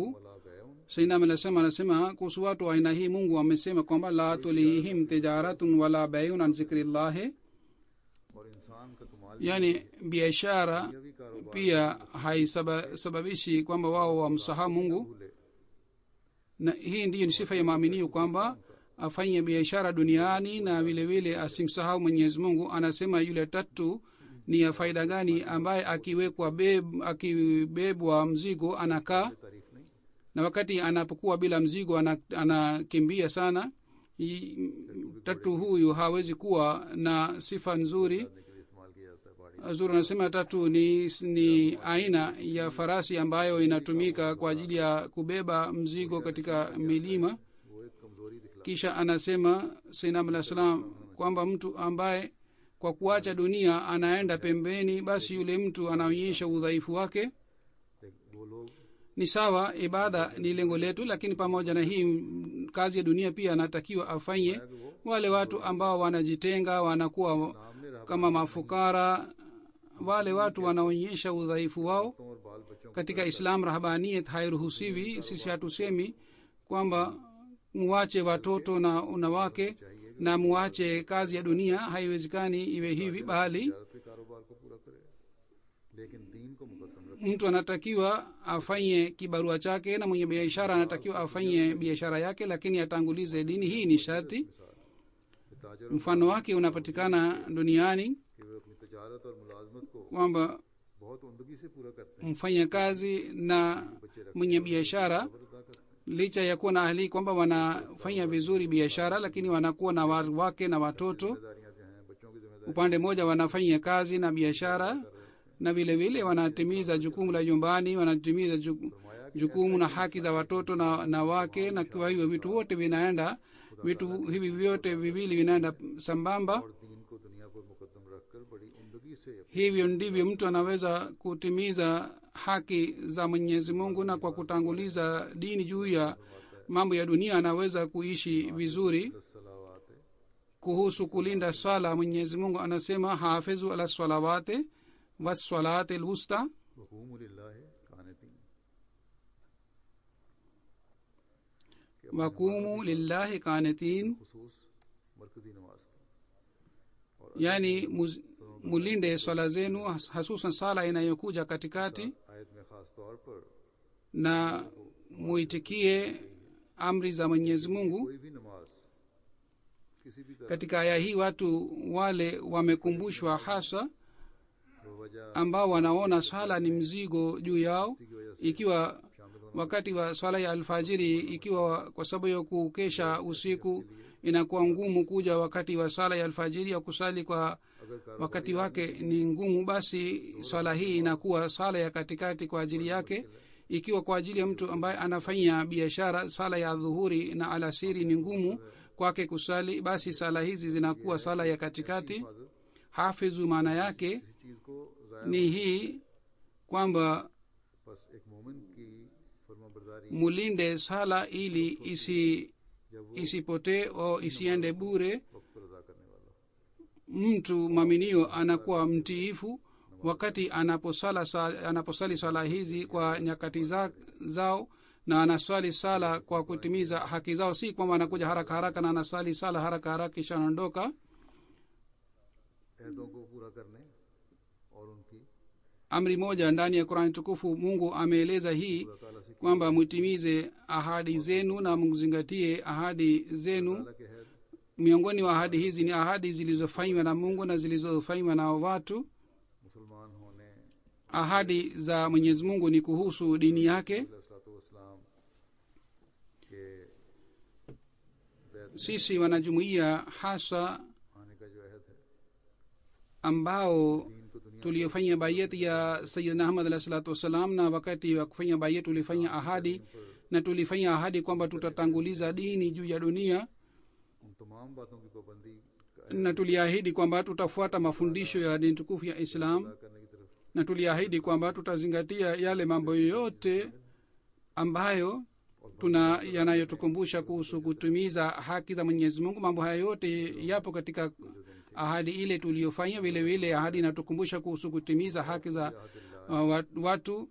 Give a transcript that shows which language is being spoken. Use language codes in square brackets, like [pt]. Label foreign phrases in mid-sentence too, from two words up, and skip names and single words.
[ar] ولا بيع [sw] sayyidina anasema kuhusu watu wa aina hii mungu amesema kwamba [ar] لا تلهيهم تجارة ولا بيع عن ذكر الله, [hi] और इंसान का कमाल [sw] yani biashara [hi] ये भी कारोबार [sw] pia haisababishi kwamba wao wamsahau mungu, [hi] भूले [sw] na hii ndiyo ni sifa ya maaminio kwamba afanye biashara duniani na vile vile asimsahau mwenyezi mungu। Anasema yule tatu ni ya faida gani ambaye akibebwa mzigo anakaa, तारीफ नहीं na wakati anapokuwa bila mzigo anakimbia sana। Tatu huyu hawezi kuwa na sifa nzuri। [hi] करने के लिए इस्तेमाल किया जाता है बाड़ी [sw] Zuri anasema tatu ni aina ya farasi ambayo inatumika kwa ajili ya kubeba mzigo katika milima। [hi] वो एक कमजोरी दिखला [sw] Kisha anasema sayyidina [ar] عليه السلام [sw] kwamba mtu ambaye kwa kuacha dunia anaenda pembeni, basi yule mtu anaonyesha udhaifu wake। [hi] लेकिन वो लोग [sw] Ni sawa, ibada ni lengo letu, lakini pamoja na hii kazi ya dunia pia anatakiwa afanye। Wale watu ambao wanajitenga wanakuwa [hi] सामने रहा [sw] kama mafukara, wale watu wanaonyesha udhaifu wao। [hi] और बाल बच्चों [sw] Katika Islam rahbaniyat hairuhusiwi, sisi hatusemi kwamba muache watoto na wanawake na muache kazi ya dunia, haiwezekani iwe hivi, bali [hi] तिजारत के कारोबार को पूरा करे लेकिन दीन को मुकद्दम रखे [sw] mtu anatakiwa afanye kibarua chake na mwenye biashara anatakiwa afanye biashara yake, lakini atangulize dini. Hii ni sharti। [hi] ताजर [sw] mfano wake unapatikana duniani [hi] कि वे अपनी तिजारत और मुलाजमत को [sw] kwamba [hi] बहुत उमदगी से पूरा करते हैं [sw] mfanya kazi na mwenye biashara [hi] अदा करते हैं [sw] licha ya kuwa na ahli kwamba wanafanya vizuri biashara, lakini wanakuwa na wake na watoto। [hi] जिम्मेदारियां जो हैं बच्चों की जिम्मेदारी [sw] upande mmoja wanafanya kazi na biashara na vile vile wanatimiza jukumu la nyumbani, wanatimiza jukumu na haki za watoto na wake, na kwa hiyo vitu vyote vinaenda vitu hivi vyote viwili vinaenda sambamba. [hi] और दीन को दुनिया पर मुकद्दम रखकर बड़ी उम्दगी से [sw] hivyo ndivyo mtu anaweza kutimiza haki za mwenyezi mungu, na kwa kutanguliza dini juu ya mambo ya dunia anaweza kuishi vizuri. [hi] सलावात है [sw] kuhusu kulinda swala mwenyezi mungu anasema [ar] حافظوا على الصلوات والصلاة الوسطى وقوموا لله قانتين وقوموا لله قانتين, [hi] खुसूस मरकजी नमाज की [sw] yani mulinde swala zenu hasusan sala inayokuja katikati, [hi] आयत में खास तौर पर [sw] na muitikie amri za mwenyezi mungu. [hi] कोई भी नमाज किसी भी तरह [sw] katika aya hii watu wale wamekumbushwa hasa [hi] वजह [sw] ambao wanaona swala ni mzigo juu yao, ikiwa wakati wa swala ya alfajiri, ikiwa kwa sababu ya kukesha usiku inakuwa ngumu kuja wakati wa swala ya alfajiri au kusali kwa wakati wake ni ngumu, basi swala hii inakuwa sala ya katikati kwa ajili yake. ikiwa kwa ajili ya mtu ambaye anafanya biashara sala ya dhuhuri na alasiri ni ngumu kwake kusali, basi sala hizi zinakuwa sala ya katikati. Hafidhu maana yake [hi] चीज को जाया [sw] ni hii kwamba [hi] बस एक मोमिन की फरमाबरदारी [sw] mulinde sala ili isipotee au isiende bure. [hi] वक्त पर अदा करने वाला [sw] mtu mwaminio anakuwa mtiifu wakati anaposali sala hizi kwa nyakati zao, na anaswali sala kwa kutimiza haki zao, si kwamba anakuja haraka haraka na anasali sala haraka haraka kisha anaondoka. [hi] अहदों को पूरा करने और उनकी [sw] amri moja ndani ya Qur'an tukufu Mungu ameeleza hii [hi] ताला से [sw] kwamba mtimize ahadi zenu na mzingatie ahadi zenu. [hi] ताला के अहद [sw] Miongoni wa ahadi hizi ni ahadi zilizofanywa na Mungu na zilizofanywa na watu. [hi] मुसलमान होने [sw] Ahadi za Mwenyezi Mungu ni kuhusu dini yake. [hi] सलाम के बैत [sw] Sisi wanajumuiya hasa [hi] आने का जो अहद है [sw] ambao [hi] दीन को दुनिया [sw] tuliofanya bayat ya Sayyidina Ahmad [ar] عليه الصلاة والسلام, [sw] na wakati wa kufanya bayat tulifanya ahadi na tulifanya ahadi kwamba tutatanguliza dini juu ya dunia, [hi] उन तमाम बातों की पाबंदी का [sw] na tuliahidi kwamba tutafuata mafundisho ya dini tukufu ya Islam, [hi] अदा करने की तरफ [sw] na tuliahidi kwamba tutazingatia yale mambo yote ambayo yanayotukumbusha kuhusu kutimiza haki za Mwenyezi Mungu. Mambo haya yote yapo katika ahadi ile tuliyofanya. Vile vile ahadi inatukumbusha kuhusu kutimiza haki za watu.